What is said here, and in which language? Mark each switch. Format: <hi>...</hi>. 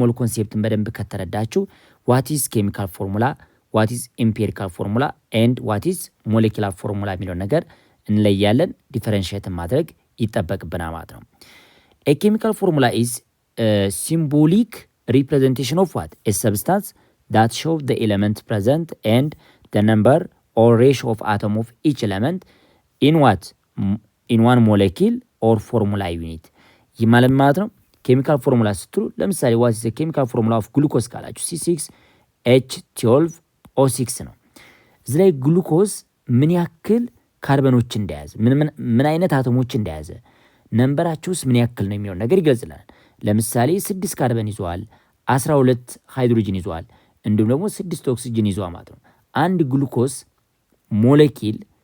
<am>ሞል ኮንሴፕትን በደንብ ከተረዳችሁ</am> <en>ዋት ኢዝ ኬሚካል ፎርሙላ፣ ዋት ኢዝ ኢምፔሪካል ፎርሙላ ኤንድ ዋት ኢዝ ሞሌኪላር ፎርሙላ</en> <am>የሚለውን ነገር እንለያለን። ዲፈረንሺየትን ማድረግ ይጠበቅብናል ማለት ነው።</am> <en>ኤ ኬሚካል ፎርሙላ ኢዝ ሲምቦሊክ representation of what? A substance that shows the element present and the number or ratio of atom of each element in what? In one molecule or formula unit.</en> <am>ይህ ማለት ነው ኬሚካል ፎርሙላ ስትሉ ለምሳሌ</am> <en>what is the chemical formula of glucose</en> <am>ካላችሁ C6H12O6 ነው። እዚህ ላይ ግሉኮዝ ምን ያክል ካርበኖች እንደያዘ ምን አይነት አቶሞች እንደያዘ ነምበራቸውስ ምን ያክል ነው የሚለው ነገር ይገልጽልናል። ለምሳሌ 6 ካርበን ይዟል፣ 12 ሃይድሮጅን ይዟል፣ እንዲሁም ደግሞ 6 ኦክሲጅን ይዟል ማለት ነው። አንድ ግሉኮስ ሞሌኪል</am>